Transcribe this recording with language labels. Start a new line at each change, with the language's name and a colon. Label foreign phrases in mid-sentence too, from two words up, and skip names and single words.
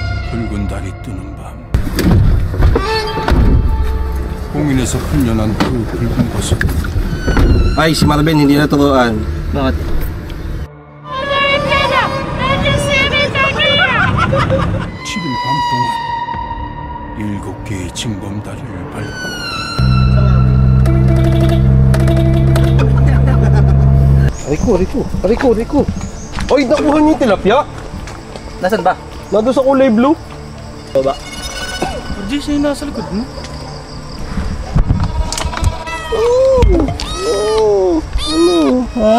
Korean: 붉은 달이 뜨는 밤, 공인에서 훈련한 그 붉은 것은
Filipino: Ay, si Marvin hindi naturuan. Bakit?
Korean: 7일 밤 동안 7개의 징검다리를 밟고
Filipino: Rico. Oy, nakuha niyo yung tilapia? Nasaan ba? Nandun sa kulay blue. Baba. Hindi siya yung nasa likod mo. Ano? Ha?